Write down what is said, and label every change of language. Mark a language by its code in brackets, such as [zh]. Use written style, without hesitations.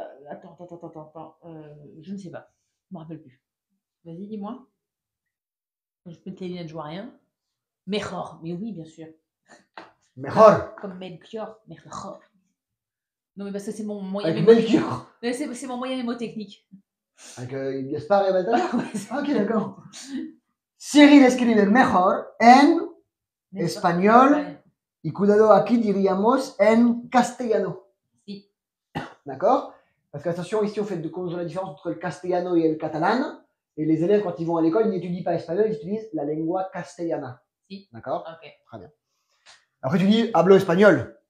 [fr] Attends. Je ne sais pas. Je ne me rappelle plus. Vas-y, dis-moi. Je peux te lunettes, je vois rien. [es] Mejor, [fr] mais oui, bien sûr. [es] Mejor. [fr] Comme Melchior, mejor. Non, mais parce que c'est mon moyen Avec Melchior. C'est mon moyen mémotechnique. Avec Gaspard et Balthazar. Ouais, Ok, d'accord. [es] Cyril escribe mejor en espagnol. Y cuidado, aquí diríamos en castellano. Si. [fr] D'accord? Parce qu'attention, ici, on fait la différence entre le castellano et le catalan. Et les élèves, quand ils vont à l'école, ils n'étudient pas espagnol, ils utilisent [es] la lengua castellana. Si. [fr] D'accord? Ok. Très bien. Après, tu dis [es] hablo [fr] espagnol.